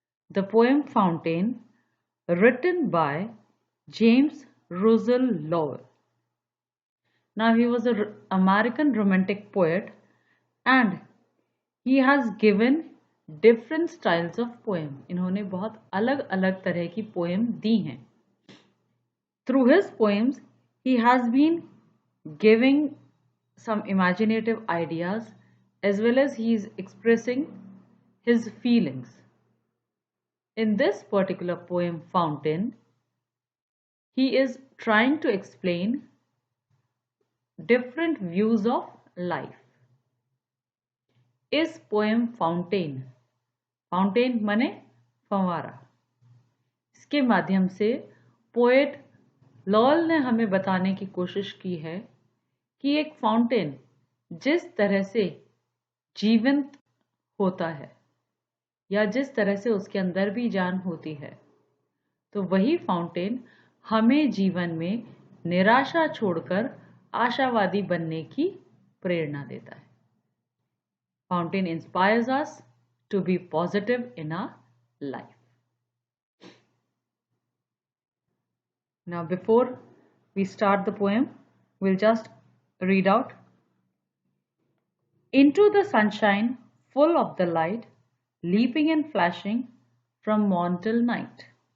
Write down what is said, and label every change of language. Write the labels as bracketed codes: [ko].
[en] The poem Fountain, written by James Russell Lowell. Now, he was an American romantic poet and he has given different styles of poem. [hi] इन्होंने बहुत अलग अलग तरह की poem दी हैं. [en] Through his poems he has been giving some imaginative ideas as well as he is expressing his feelings. In this particular poem Fountain, he is trying to explain different views of life. [hi] इस poem fountain, fountain माने फंवारा, इसके माध्यम से poet lol ने हमें बताने की कोशिश की है कि एक फाउंटेन जिस तरह से जीवंत होता है या जिस तरह से उसके अंदर भी जान होती है, तो वही फाउंटेन हमें जीवन में निराशा छोड़कर आशावादी बनने की प्रेरणा देता है. [en] Fountain inspires us to be positive in our life. Now, before we start the poem, we'll just read out. Into the sunshine, full of the light, leaping and flashing from morn till night.